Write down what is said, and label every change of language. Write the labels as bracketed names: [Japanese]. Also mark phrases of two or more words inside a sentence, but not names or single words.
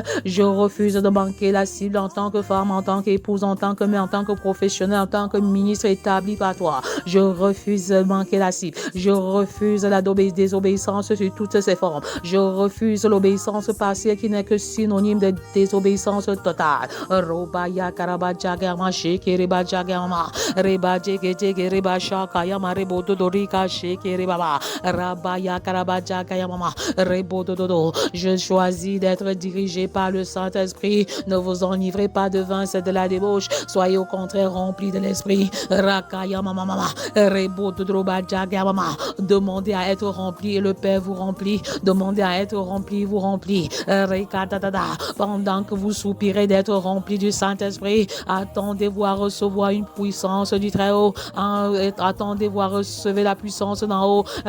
[French] Je refuse de manquer la cible en tant que femme, en tant qu'épouse, en tant que mère, en tant que professionnel, en tant que ministre établi par toi. Je refuse de manquer la cible. Je refuse la désobéissance sur toutes ses formes. Je refuse l'obéissance partielle qui n'est que synonyme de désobéissance totale. Robaya karaba jagarma shekeriba jagarma reba jege reba shakayama rebo dodorika shekeribaba rabaya karaba jagayama rebo dododo. Je choisis d'être dirigé par le Saint-Esprit. Ne vous enivrez pas de vin, c'est de la débauche. Soyez au contraire remplis de l'Esprit. Rakayama mama rebo dodroba jagarma. Demandez à être rempli et le Père vous remplit. Demandez à être rempli, vous remplit. Pendant que vous soupirez d'être rempli du Saint-Esprit, attendez-vous à recevoir une puissance du Très-Haut. Attendez-vous à recevoir la puissance d'en haut.